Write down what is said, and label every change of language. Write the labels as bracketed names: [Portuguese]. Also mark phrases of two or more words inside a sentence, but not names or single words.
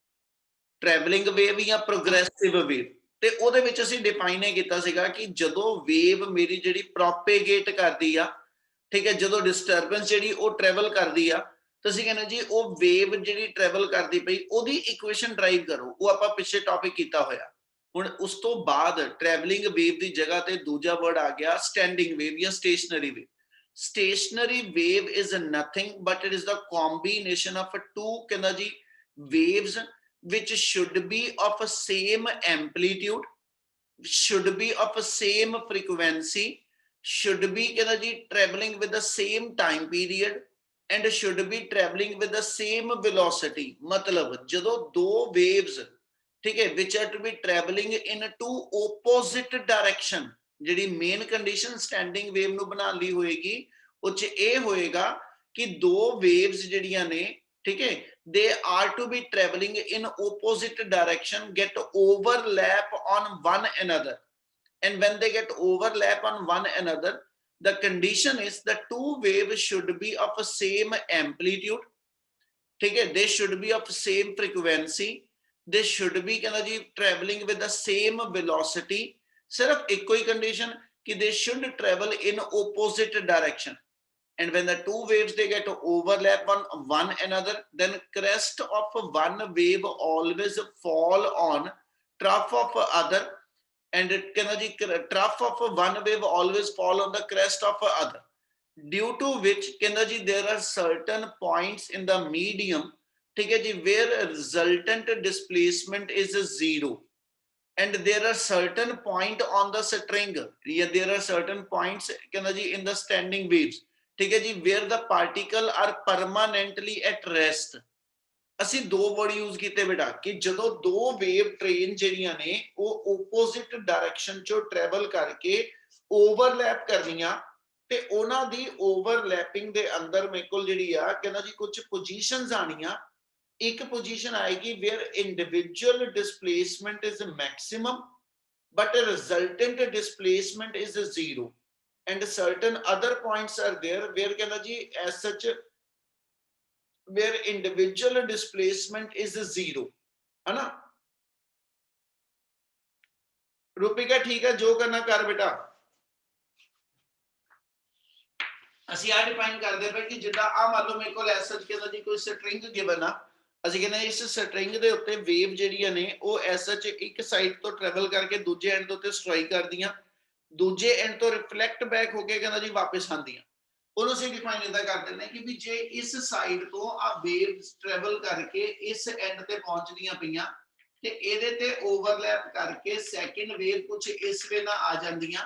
[English] traveling wave [Punjabi] ਜਾਂ [English] progressive wave [Punjabi] ਤੇ ਉਹਦੇ ਵਿੱਚ ਅਸੀਂ ਡਿਫਾਈਨ ਇਹ ਕੀਤਾ ਸੀਗਾ ਕਿ ਜਦੋਂ ਵੇਵ ਮੇਰੀ ਜਿਹੜੀ ਪ੍ਰੋਪੇਗੇਟ ਕਰਦੀ ਆ, ਠੀਕ ਹੈ, ਜਦੋਂ ਡਿਸਟਰਬੈਂਸ ਜਿਹੜੀ ਉਹ ਟਰੈਵਲ ਕਰਦੀ ਆ, ਤੁਸੀਂ ਕਹਿੰਦੇ ਜੀ ਉਹ ਵੇਵ ਜਿਹੜੀ ਟਰੈਵਲ ਕਰਦੀ ਪਈ ਉਹਦੀ [English] equation derive [Punjabi] ਕਰੋ। ਉਹ ਆਪਾਂ ਪਿੱਛੇ ਟੌਪਿਕ ਕੀਤਾ ਹੋਇਆ। ਹੁਣ ਉਸ ਤੋਂ ਬਾਅਦ [English] traveling wave [Punjabi] ਦੀ ਜਗ੍ਹਾ ਤੇ ਦੂਜਾ ਵਰਡ ਆ ਗਿਆ [English] standing wave [Punjabi] ਜਾਂ [English] stationary wave. stationary wave is nothing but it is the combination of two [Punjabi] ਕਹਿੰਦਾ ਜੀ [English] waves which should be of same amplitude, should be of same frequency, should be [Hindi] कहना जी [English] traveling with the same time period and should be traveling with the same velocity। मतलब ਜਦੋਂ दो waves [Hindi] ठीक है [English] which are to be traveling in two opposite direction, ਜਿਹੜੀ मेन condition standing wave ਨੂੰ [Punjabi] ਬਣਾਉਣ ਲਈ ਹੋਏਗੀ ਉਹ ਚ ਇਹ ਹੋਏਗਾ ਕਿ ਦੋ waves ਜਿਹੜੀਆਂ ਨੇ [Hindi] ठीक है [English] they are to be traveling in opposite direction, get overlap on one another, and when they get overlap on one another the condition is the two waves should be of the same amplitude, [Hindi] ठीक है, [English] they should be of same frequency, they should be [Hindi] कहना जी [English] traveling with the same velocity। [Hindi] सिर्फ एक ही [English] condition कि they should travel in opposite direction, and when the two waves they get overlap on one another then crest of one wave always fall on trough of other, and it can trough of one wave always fall on the crest of other, due to which there are certain points in the medium [Hindi] ठीक है जी [English] where resultant displacement is zero, and there are certain point on the string, there are certain points in the standing waves [Hindi] ठीक है जी [English] where the particle are permanently at rest। [Punjabi] ਅਸੀਂ ਦੋ [English] word use [Punjabi] ਕੀਤੇ ਬੇਟਾ ਕਿ ਜਦੋਂ ਦੋ [English] wave train [Punjabi] ਜਿਹੜੀਆਂ ਨੇ ਉਹ [English] opposite direction [Punjabi] ਚੋਂ ਟਰੈਵਲ ਕਰਕੇ ਓਵਰਲੈਪ ਕਰਦੀਆਂ ਤੇ ਉਹਨਾਂ ਦੀ ਓਵਰਲੈਪਿੰਗ ਦੇ ਅੰਦਰ ਮੇਰੇ ਕੋਲ ਜਿਹੜੀ ਆ ਕਹਿੰਦਾ ਜੀ ਕੁਝ ਪੋਜੀਸ਼ਨਸ ਆਣੀਆਂ। ਇੱਕ ਪੋਜੀਸ਼ਨ ਆਏਗੀ [English] where individual displacement is maximum but resultant displacement is zero, and certain other points are there where [Hindi] कहना जी [English] as such where individual displacement is zero, [Hindi] है ना। रूपिका ठीक है जो करना कर बेटा। [Punjabi] ਅਸੀਂ ਆ ਡਿਫਾਈਨ ਕਰਦੇ ਪਏ ਕਿ ਜਿੱਦਾਂ ਆ ਮੰਨ ਲਓ ਮੇਰੇ ਕੋਲ [English] as such [Hindi] कहना जी कोई [English] string given [Punjabi] ਆ, ਅਸੀਂ ਕਹਿੰਦੇ ਇਸ string ਦੇ ਉੱਤੇ ਵੇਵ ਜਿਹੜੀਆਂ ਨੇ ਉਹ [English] as such [Punjabi] ਇੱਕ ਸਾਈਡ ਤੋਂ ਟਰੈਵਲ ਕਰਕੇ ਦੂਜੇ ਐਂਡ ਦੇ ਉੱਤੇ ਸਟ੍ਰਾਈਕ ਕਰਦੀਆਂ, ਦੂਜੇ ਐਂਡ ਤੋਂ [English] reflect back [Punjabi] ਹੋ ਕੇ ਕਹਿੰਦਾ ਜੀ ਵਾਪਸ ਆਉਂਦੀਆਂ। ਉਹਨੂੰ ਅਸੀਂ ਡਿਫਾਈਨ ਇਦਾਂ ਕਰ ਦਿੰਦੇ ਕਿ ਵੀ ਜੇ ਇਸ ਸਾਈਡ ਤੋਂ ਆ [English] waves travel [Punjabi] ਕਰਕੇ ਇਸ ਐਂਡ ਤੇ ਪਹੁੰਚਦੀਆਂ ਪਈਆਂ ਤੇ ਇਹਦੇ ਤੇ ਓਵਰਲੈਪ ਕਰਕੇ [English] second wave [Punjabi] ਕੁਝ ਇਸ ਵੇ ਨਾਲ ਆ ਜਾਂਦੀਆਂ।